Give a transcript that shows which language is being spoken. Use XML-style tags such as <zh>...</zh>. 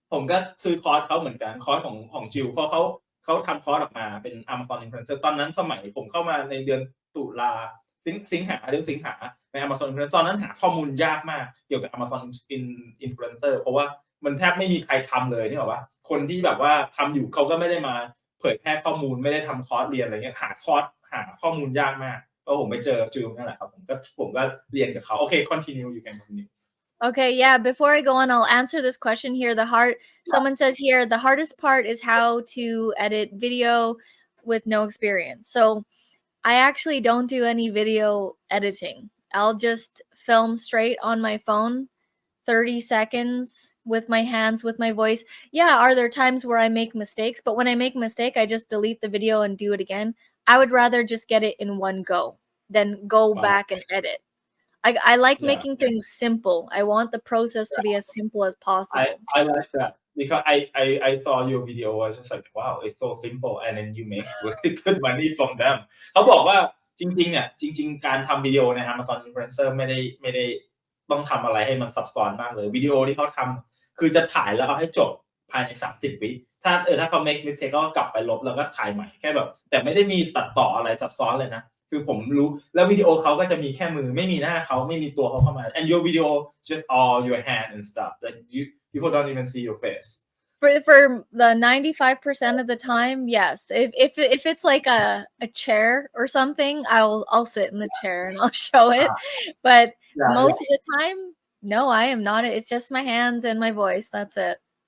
<th>ก็ซื้อคอร์สเขาเหมือนกันคอร์สของจิวเพราะเขาทำคอร์สออกมาเป็น Amazon Influencer ตอนนั้นสมัยผมเข้ามาในเดือนตุลาสิงหาใน Amazon Influencer ตอนนั้นหาข้อมูลยากมากเกี่ยวกับ Amazon Influencer เพราะว่ามันแทบไม่มีใครทำเลยนี่หรอวะคนที่แบบว่าทำอยู่เขาก็ไม่ได้มาเผยแพร่ข้อมูลไม่ได้ทำคอร์สเรียนอะไรเงี้ยหาข้อมูลยากมากก็ผมไปเจอจิวนั่นแหละครับผมก็เรียนกับเขาโอเค</th> <en>continue you can continue Okay, yeah, before I go on, I'll answer this question here. Someone says here, the hardest part is how to edit video with no experience. So I actually don't do any video editing. I'll just film straight on my phone, 30 seconds with my hands, with my voice. Yeah, are there times where I make mistakes? But when I make a mistake, I just delete the video and do it again. I would rather just get it in one go than go back and edit. I like making things simple. I want the process to be as simple as possible. I like that because I saw your video I was just like wow it's so simple and then you make really good money from them</en> <th>เขาบอกว่าจริงๆเนี่ยจริงๆการทำวิดีโอใน Amazon Influencer ไม่ได้ต้องทำอะไรให้มันซับซ้อนมากเลยวิดีโอที่เขาทำคือจะถ่ายแล้วเอาให้จบ ภายใน30วิถ้าเขา</th> <en>make mistake</en> <th>ก็กลับไปลบแล้วก็ถ่ายใหม่แค่แบบแต่ไม่ได้มีตัดต่ออะไรซับซ้อนเลยนะคือผมรู้แล้ววิดีโอเขาก็จะมีแค่มือไม่มีหน้าเขาไม่มีตัวเขาเข้ามา</th> <en>and your video just all your hand and stuff like people don't even see your face for the 95% of the time yes if it's like a chair or something I'll sit in the chair and I'll show it but most of the time no I am not it's just my hands and my voice that's it</en>